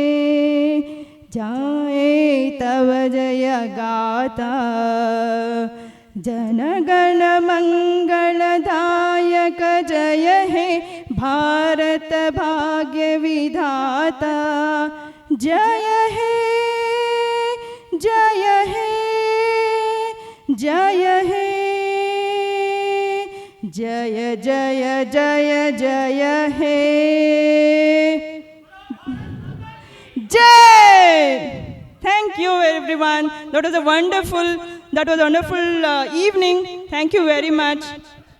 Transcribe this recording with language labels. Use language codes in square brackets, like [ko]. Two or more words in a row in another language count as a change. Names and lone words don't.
[bn] জায়ে তব জয় গাতা জনগণ মঙ্গলদায়ক জয় হে ভারত ভাগ্য বিধাতা জয় হে জয় হে জয় হে জয় জয় জয় জয় হে জয়. [en] Thank you everyone. That was a wonderful evening. Thank you very much.